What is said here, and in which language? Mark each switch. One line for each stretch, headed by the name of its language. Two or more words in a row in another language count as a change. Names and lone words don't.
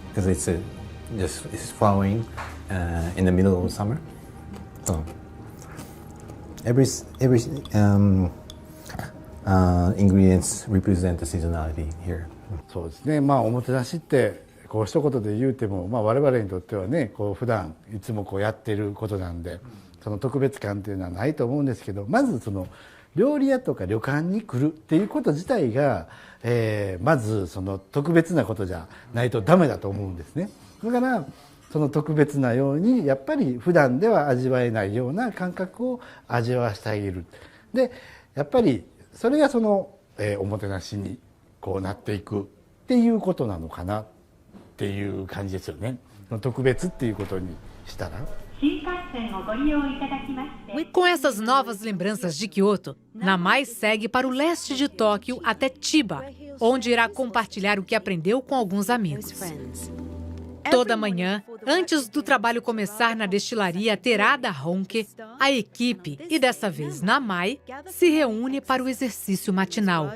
English: because it's flowering in the middle of summer. So every ingredients represent the seasonality here.
Japanese: そうですね。おもてなしってこう一言で言うても、我々にとってはね、こう普段いつもこうやってることなんで、その特別感っていうのはないと思うんですけど、まずその料理屋とか旅館に来るっていうこと自体が、まずその特別なことじゃないとダメだと思うんですね。だからその特別なようにやっぱり普段では味わえないような感覚を味わわせてあげる。でやっぱりそれがその、おもてなしにこうなっていくっていうことなのかnaっていう感じですよね。特別っていうことにしたら。
Portuguese: Com essas novas lembranças de Kyoto, Namai segue para o leste de Tóquio até Chiba, onde irá compartilhar o que aprendeu com alguns amigos. Toda manhã, antes do trabalho começar na destilaria Terada Honke, a equipe, e dessa vez Namai, se reúne para o exercício matinal.